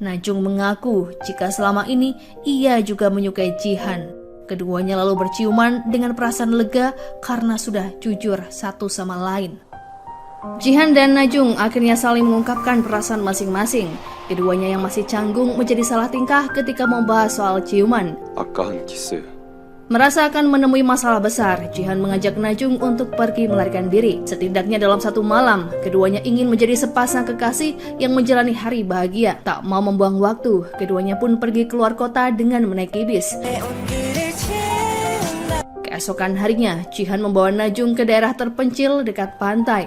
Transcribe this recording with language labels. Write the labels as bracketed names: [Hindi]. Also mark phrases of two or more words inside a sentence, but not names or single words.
[Indonesian] Najung mengaku jika selama ini ia juga menyukai Jihan. Keduanya lalu berciuman dengan perasaan lega karena sudah jujur satu sama lain. Jihan dan Najung akhirnya saling mengungkapkan perasaan masing-masing. Keduanya yang masih canggung menjadi salah tingkah ketika membahas soal ciuman. [Korean] 아까 한 키스. [Indonesian] Merasa akan menemui masalah besar, Jihan mengajak Najung untuk pergi melarikan diri. Setidaknya dalam satu malam, keduanya ingin menjadi sepasang kekasih yang menjalani hari bahagia. Tak mau membuang waktu, keduanya pun pergi keluar kota dengan menaiki bis. Keesokan harinya, Jihan membawa Najung ke daerah terpencil dekat pantai.